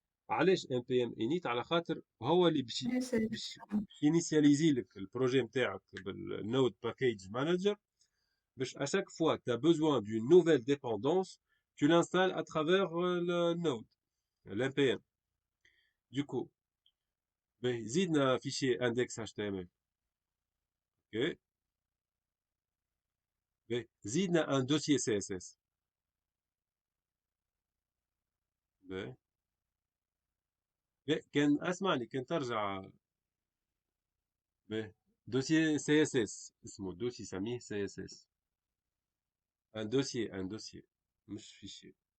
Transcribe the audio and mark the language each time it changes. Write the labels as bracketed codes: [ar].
[ar] علاش ام بي ام انيت؟ على خاطر هو اللي باش ينيسياليزي لك البروجي نتاعك بالنود باكيج مانجر، باش [fr] à chaque fois que tu as besoin d'une nouvelle dépendance, tu l'installes à travers le node, l'NPM. Du coup, [ar] زيدنا [fr] fichier index.html. Ok. [ar] زيدنا [fr] un dossier CSS. [ar] كان اسمعني، كان ترجع dossier CSS اسمه دوسي سميه CSS. [fr] un dossier [ar] مش [fr] fichier.